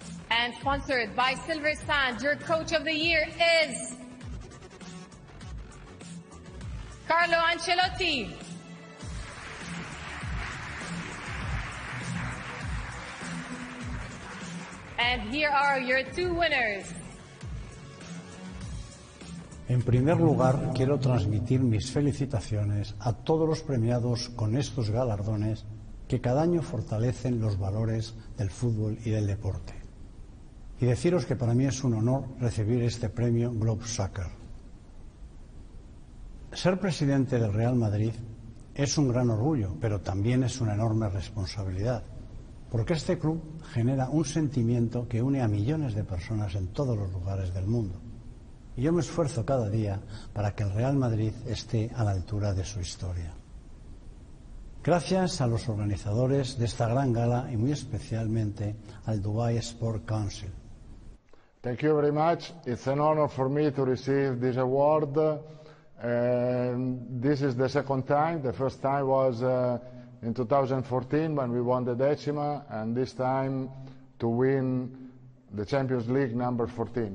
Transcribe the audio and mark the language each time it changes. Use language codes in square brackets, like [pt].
[en] And sponsored by Silver Sand, your Coach of the Year is Carlo Ancelotti. And here are your two winners. [es] En primer lugar, quiero transmitir mis felicitaciones a todos los premiados con estos galardones que cada año fortalecen los valores del fútbol y del deporte. Y deciros que para mí es un honor recibir este premio Globe Soccer. Ser presidente del Real Madrid es un gran orgullo, pero también es una enorme responsabilidad, porque este club genera un sentimiento que une a millones de personas en todos los lugares del mundo. Y yo me esfuerzo cada día para que el Real Madrid esté a la altura de su historia. Gracias a los organizadores de esta gran gala y muy especialmente al Dubai Sport Council. [en] Thank you very much. It's an honor for me to receive this award. This is the second time. The first time was in 2014 when we won the Decima, and this time to win the Champions League number 14.